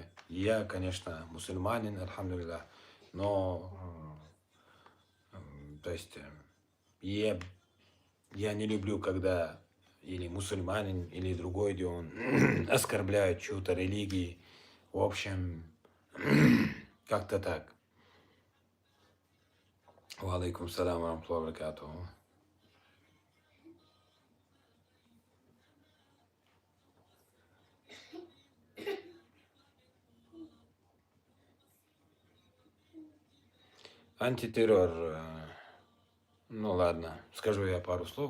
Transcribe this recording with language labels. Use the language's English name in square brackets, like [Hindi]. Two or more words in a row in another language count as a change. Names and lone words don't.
[Russian] Я, конечно, мусульманин, альхамдулиллах. Но, то есть, я не люблю, когда или мусульманин, или другой, где он оскорбляет чью-то религию. В общем, как-то так. [Arabic] وعليكم السلام ورحمة الله وبركاته. [Russian] Антитеррор. Ну ладно, скажу я пару слов.